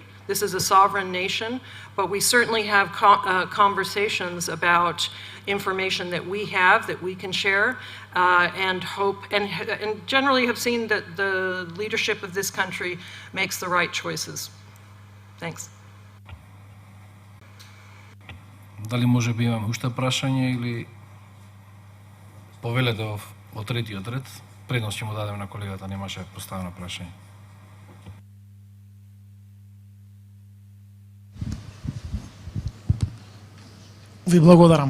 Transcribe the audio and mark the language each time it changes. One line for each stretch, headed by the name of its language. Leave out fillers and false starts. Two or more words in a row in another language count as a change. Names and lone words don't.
English: This is a sovereign nation, but we certainly have conversations about information that we have, that we can share, and hope, and generally have seen that the leadership of this country makes the right choices. Thanks.
Macedonian: Дали може би имаме уште прашање или повелете во третиот ред? Предност ќе му дадеме на колегата, немаше поставено прашање. Ви благодарам.